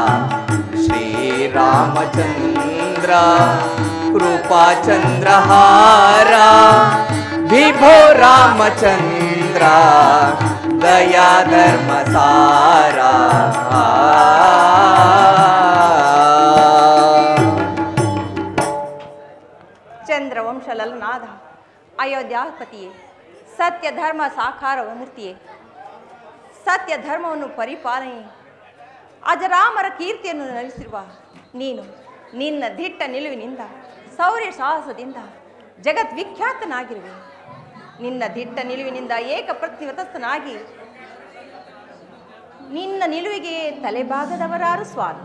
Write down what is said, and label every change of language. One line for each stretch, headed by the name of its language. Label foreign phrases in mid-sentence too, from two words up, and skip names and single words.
Kannada: ಶ್ರೀರಾಮಚಂದ್ರ ಕೃಪಾ ಚಂದ್ರಹಾರ ವಿಭೋ ರಾಮಚಂದ್ರ ದಯಾ ಧರ್ಮ ಸಾರ ಚಂದ್ರವಂಶ ಲಲನಾದ ಅಯೋಧ್ಯಾಪತಿಯೇ ಸತ್ಯ ಧರ್ಮ ಸಾಕಾರ ಮೂರ್ತಿಯೇ ಸತ್ಯ ಧರ್ಮವನ್ನು ಪರಿಪಾಲನೆ ಅಜರಾಮರ ಕೀರ್ತಿಯನ್ನು ನೆಲೆಸಿರುವ ನೀನು ನಿನ್ನ ದಿಟ್ಟ ನಿಲುವಿನಿಂದ ಶೌರ್ಯ ಸಾಹಸದಿಂದ ಜಗದ್ವಿಖ್ಯಾತನಾಗಿರುವೆ. ನಿನ್ನ ದಿಟ್ಟ ನಿಲುವಿನಿಂದ ಏಕಪ್ರತಿವತಸ್ಥನಾಗಿ ನಿನ್ನ ನಿಲುವಿಗೆ ತಲೆಬಾಗದವರಾರು ಸ್ವಾಮಿ.